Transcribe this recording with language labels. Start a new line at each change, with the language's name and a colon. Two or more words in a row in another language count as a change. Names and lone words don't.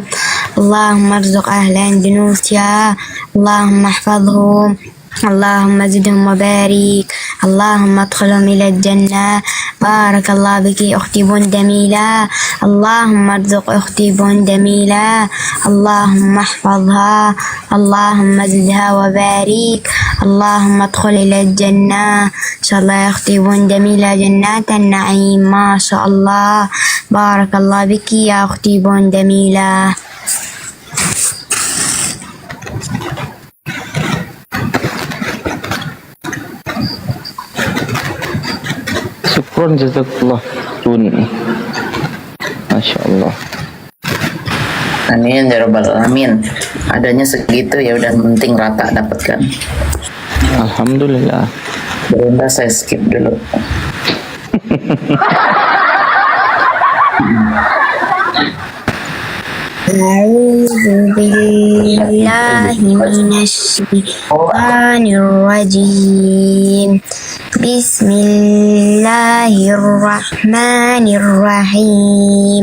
Arabic: اللهم ارزق أهل Indonesia. اللهم احفظهم. اللهم زدهم وبارك. اللهم أدخلهم إلى الجنة. بارك الله بك أختي Bunda Mila. اللهم ارزق أختي Bunda Mila. اللهم احفظها. اللهم زدها وبارك. اللهم أدخل إلى الجنة. إن شاء الله يا أختي Bunda Mila جنة النعيم. ما شاء الله. بارك الله بك يا أختي Bunda Mila. شكرا جزاك الله Bun. ما شاء الله. آمين يا رب العالمين.
Indonesian: Adanya segitu ya udah, penting rata dapat kan.
Arabic: Alhamdulillah.
Indonesian: Bunda saya skip dulu.
Arabic: أعوذ بالله من الشيطان الرجيم بسم الله الرحمن الرحيم